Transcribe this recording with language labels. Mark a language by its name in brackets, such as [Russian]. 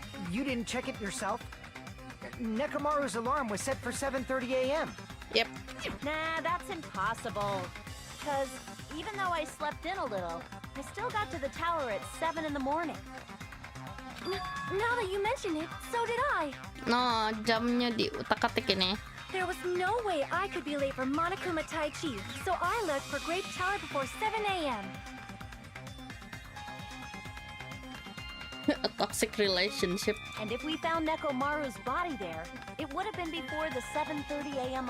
[English] You didn't check it yourself? Nekomaru's alarm was set for 7:30 a.m. Yep. Nah, that's impossible. Because even though I slept in a little, I still got to the tower at 7 in the morning. Now that you mention it, so did I. [Indonesian] No, jamnya di utak-atik ini. [English] There was no way I could be late for Monokuma Tai Chi, so I left for Grape Tower before 7 a.m. A toxic relationship. And if we found Nekomaru's body there, it would have been before the 7:30 a.m.